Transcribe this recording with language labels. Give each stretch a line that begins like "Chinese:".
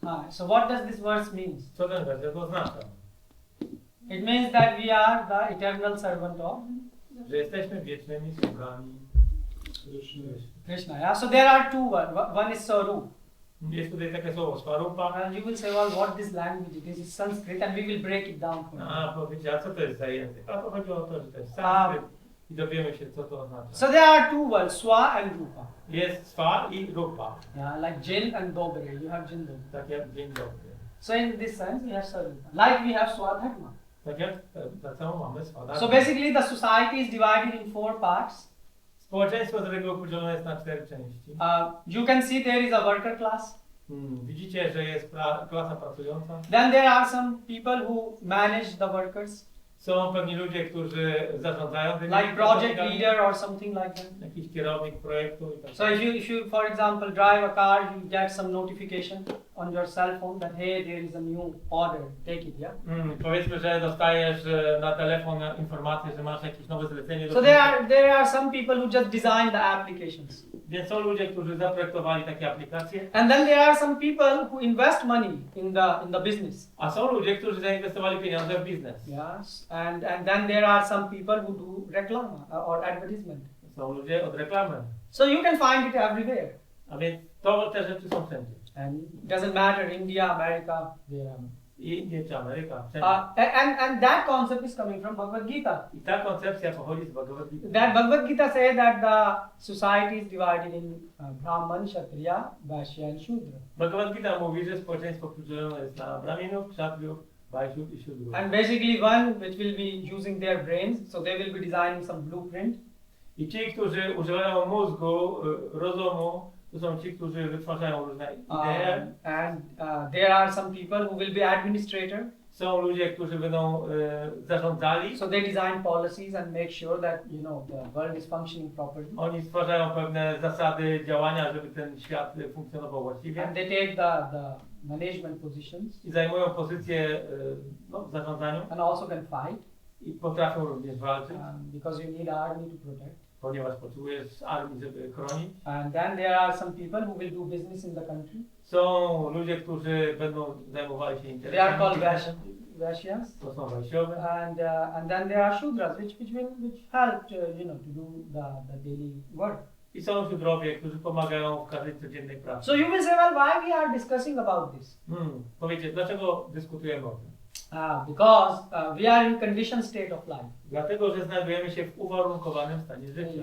English: So what does this verse mean?
Polish: Co ten werset oznacza?
English: It means that we are the eternal servant of
Polish: Że jesteśmy wiecznymi sługami
English: Krishna. Yeah. So there are two words. One is Sarup.
Polish: Jest tutaj takie słowo Swarupa.
English: And you will say, well, what this language? It is Sanskrit, and we will break it down for you.
Polish: A powiedzieć, a co to jest za język? A to chodziło o to, że to jest sanskryt i dowiemy się, co to oznacza.
English: So there are two words, Swa and Rupa.
Polish: Jest Swa i Rupa.
English: Yeah, like Jin and Dobre. You have Jin Dobre.
Polish: Tak jak dzień dobry.
English: So in this sense, we have Sarupa. Like we have Swadharma.
Polish: Tak jak tak samo mamy Swadharma.
English: So basically, the society is divided in 4 parts.
Polish: Społeczeństwo z reguły podzielone jest na 4 części.
English: You can see there is a worker class.
Polish: Widzicie, że jest klasa pracująca.
English: Then there are some people who manage the workers.
Polish: Są pewni ludzie, którzy zarządzają tymi
English: Like project
Polish: pracownikami.
English: leader or something like that.
Polish: Jakiś kierownik projektu i tak
English: So if you for example drive a car, you get some notification on your cell phone that hey, there is a new order, take it, yeah.
Polish: Powiedzmy, że dostajesz na telefon informację, że masz jakieś nowe zlecenie.
English: So there are some people who just design the applications.
Polish: Więc są ludzie, którzy zaprojektowali takie aplikacje.
English: And then there are some people who invest money in the business.
Polish: A są ludzie, którzy zainwestowali pieniądze w biznes.
English: Yes. And then there are some people who do reklama or advertisement.
Polish: Są ludzie od reklamy.
English: So you can find it everywhere.
Polish: A więc te rzeczy są wszędzie.
English: And it doesn't matter India, America, there are.
Polish: Indie czy Ameryka, wszędzie.
English: And that concept is coming from Bhagavad Gita.
Polish: I ta koncepcja pochodzi z Bhagavad Gita.
English: That Bhagavad Gita says that the society is divided in Brahman, Kshatriya, Vaishya and Shudra.
Polish: Bhagavad Gita mówi, że społeczeństwo podzielone jest na Brahminów, Kshatriyów, Vaishyów i Shudrów.
English: And basically one which will be using their brains, so they will be designing some blueprint.
Polish: I ci, którzy używają mózgu, rozumu, To są ci, którzy wytwarzają różne idee.
English: And there are some people who will be administrator.
Polish: Są ludzie, którzy będą zarządzali.
English: So they design policies and make sure that the world is functioning properly.
Polish: Oni stwarzają pewne zasady działania, żeby ten świat funkcjonował właściwie.
English: And they take the management positions.
Polish: I zajmują pozycje w zarządzaniu.
English: And also can fight.
Polish: I potrafią również walczyć.
English: Because you need army to protect.
Polish: Ponieważ potrzebujesz armii, żeby chronić.
English: And then there are some people who will do business in the country.
Polish: Są ludzie, którzy będą zajmowali się interesami.
English: They are called Vaishyas.
Polish: To są Wajsiowie.
English: And then there are Shudras, which help to do the daily work.
Polish: I są Szudrowie, którzy pomagają w każdej codziennej pracy.
English: So you will say, well, why we are discussing about this?
Polish: Powiecie, dlaczego dyskutujemy o tym?
English: Because we are in conditioned state of life.
Polish: Dlatego, że znajdujemy się w uwarunkowanym stanie życia.